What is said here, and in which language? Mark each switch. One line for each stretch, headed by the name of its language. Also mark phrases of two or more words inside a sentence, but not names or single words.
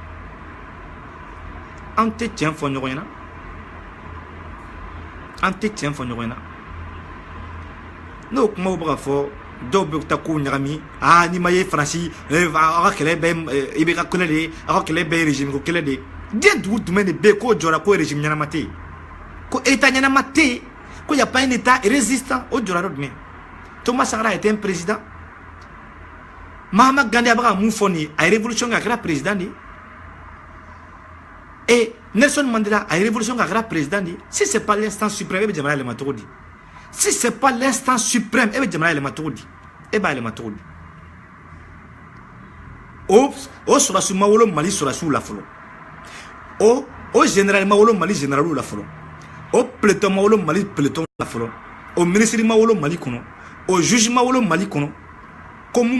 Bambara: an tɛ tiɲɛ fɔ ɲɔgɔn ɲɛna an tɛ tiɲɛ fɔ ɲɔgɔn ɲɛna n'o kumaw bɛ ka fɔ dɔw bɛ taa kow ɲagami ni ma ye Faransi a ka kɛlɛ bɛ i bɛ ka kɛlɛ de ye a ka kɛlɛ bɛ ye régime ko kɛlɛ de ye diɲɛ dugu jumɛn de bɛ yen k'o jɔra ko régime ɲɛnama tɛ yen ko état ɲɛnama tɛ yen ko
French: y a pas un état résistant
Bambara: o jɔra yɔrɔ jumɛn
French: Thomas Sankara était un président
Bambara: Mahatma Gandhi a bɛ ka mun fɔ nin ye a ye révolution kɛ a kɛra président de ye et Nelson Mandela a révolution kɛ a kɛra président de ye
French: si c'est pas l'instant suprême
Bambara: e bɛ jamana yɛlɛma cogo di
French: si c'est pas l'instant suprême
Bambara: e bɛ jamana yɛlɛma cogo di e b'a yɛlɛma cogo di o sɔrɔsiw ma wolo Mali sɔrɔsiw la fɔlɔ o général ma wolo Mali généraliw la fɔlɔ o peloton ma wolo Mali peloton la fɔlɔ o ministre ma wolo Mali kɔnɔ o juge ma wolo Mali kɔnɔ ko mun